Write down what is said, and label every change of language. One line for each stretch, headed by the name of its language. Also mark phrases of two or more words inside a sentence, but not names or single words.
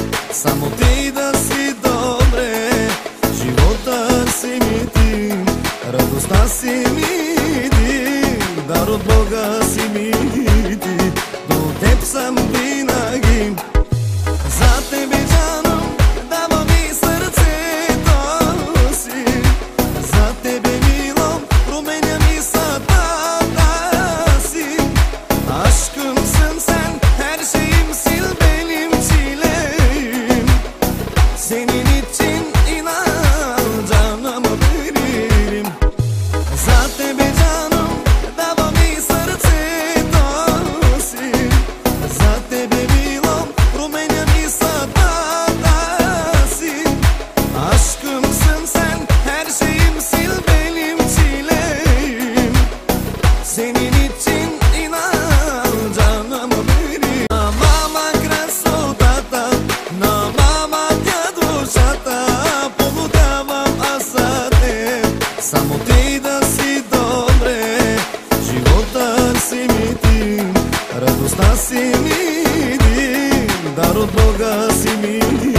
Bulgarian: Само ти да си добре, живота си ми ти, радостта си ми ти, дар от Бога си ми ти, до теб съм винаги. За тебе жанам, давам и сърцето си, за тебе мило, променям и съдбата си.
Turkish: Aşkım sen, her şeyim sil benim çileyim. Senin için inan canımı veririm.
Bulgarian: За тебе жанам, давам и сърцето си, за тебе мило, променям и съдбата си.
Turkish: Aşkım sen, her şeyim sil benim çileyim. Senin için inan canımı veririm.
Bulgarian: На мама красотата, на мама тя душата, полудявам аз за теб. Само ти да си добре, живота си ми ти, радостта си ми ти, дар от Бога си ми